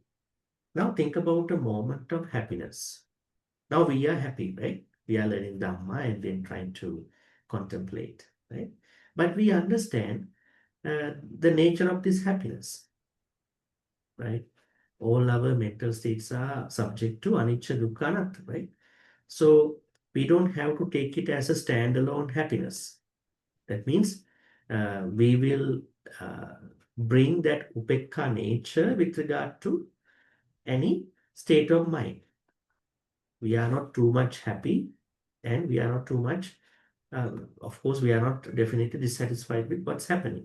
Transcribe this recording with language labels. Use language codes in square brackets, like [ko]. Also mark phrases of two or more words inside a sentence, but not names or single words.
[en] Now think about a moment of happiness. Now we are happy, right? We are learning Dhamma and then trying to contemplate, right? But we understand the nature of this happiness, right? All our mental states are subject to [pi] anicca, dukkha, anatta, [en] right? So we don't have to take it as a standalone happiness. That means we will bring that upekha nature with regard to any state of mind. We are not too much happy and we are not too much, of course, we are not definitely dissatisfied with what's happening.